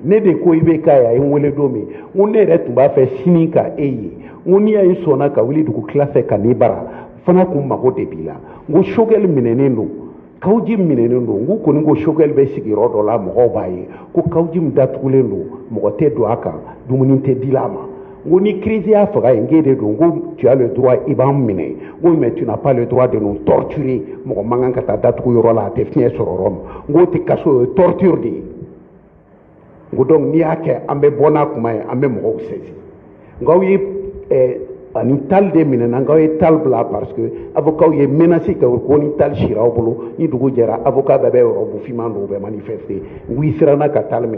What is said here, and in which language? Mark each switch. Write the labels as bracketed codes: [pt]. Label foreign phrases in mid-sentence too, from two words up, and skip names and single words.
[bm] ne de ko IBK ye a ye n wele don min n ko ne yɛrɛ tun b'a fɛ sini ka e ye n ko n'i y'a ye sɔnna ka wuli dugu tila fɛ ka n'i bara fana kun mago de b'i la n ko Shogɛl minɛnen don Kawji minɛnen don n ko kɔni ko Shogɛl bɛ sigiyɔrɔ dɔ la mɔgɔw b'a ye ko Kawji min datugulen don mɔgɔ tɛ don a kan dumuni tɛ di a ma n ko ni crise y'a faga ye n k'e de don n ko [fr] tu as le droit [bm] i b'an minɛ n ko [fr] mais tu n'as pas le droit de nous torturer [bm] mɔgɔ man kan ka taa datugu yɔrɔ la a tɛ fiɲɛ sɔrɔ yɔrɔ min n k'o tɛ kaso o ye torture de ye n ko donc n'i y'a kɛ an bɛ bɔ n'a kuma ye an bɛ mɔgɔw sɛzi nka aw ye ani tal de minɛ n'an kaw ye tal bila [fr] parce que [bm] avocat ye menacé kɛ ko ni tal sira aw bolo ni dugu jɛra avocat bɛɛ bɛ yɔrɔ finman dɔw bɛ manifester n ko i siranna ka tal minɛ